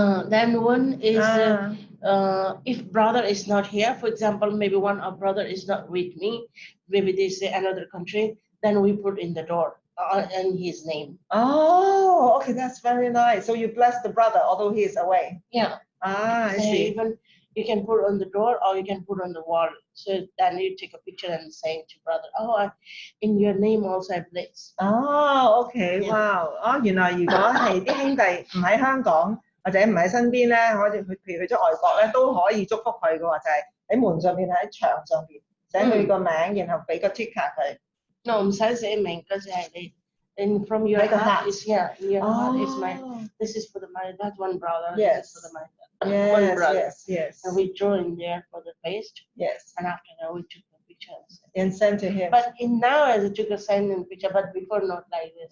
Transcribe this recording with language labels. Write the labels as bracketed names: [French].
[English] Then one is if brother is not here, for example, maybe one of brother is not with me, maybe they say another country, then we put in the door and his name. Oh, okay, that's very nice. So you bless the brother although he is away. Yeah. I see. Even you can put on the door or you can put on the wall. So then you take a picture and say to brother, in your name also I bless. Okay, wow. [Cantonese] 原來如果係啲兄弟唔喺香港或者唔喺身邊咧，譬如去咗外國咧，都可以祝福佢嘅喎，就係喺門上邊喺牆上邊寫佢個名，然後俾個 ticket 佢。 No， 唔使寫名，嗰就係你。 [English] And from your heart is in your heart is this is for that one brother. Yes. This is for one brother. Yes. And we draw in there for the face. Yes. And after that we took the picture and sent to him. But now as I took a sign picture, but before not like this.